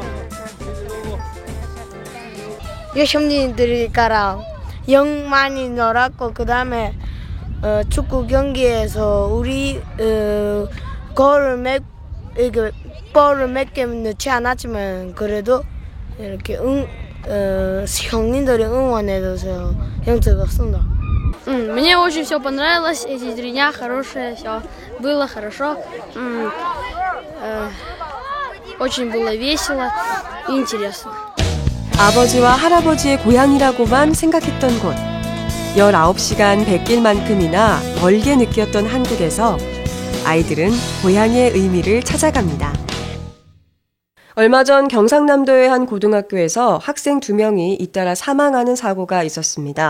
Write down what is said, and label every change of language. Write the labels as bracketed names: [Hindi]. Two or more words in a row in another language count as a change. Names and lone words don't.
[Korean] 형님들이랑 영 많이 놀았고 그 다음에 축구 경기에서 우리 볼을 몇 개 넣지 않았지만 그래도 이렇게 형님들이 응원해줘서 영특했습니다. [Russian] Мне очень все понравилось, эти 3 дня хорошие, все было хорошо. Очень было весело и интересно. [Korean] 아버지와 할아버지의 고향이라고만 생각했던 곳. 19시간 백길만큼이나 멀게 느꼈던 한국에서 아이들은 고향의 의미를 찾아갑니다. 얼마 전 경상남도의 한 고등학교에서 학생 2명이 잇따라 사망하는 사고가 있었습니다.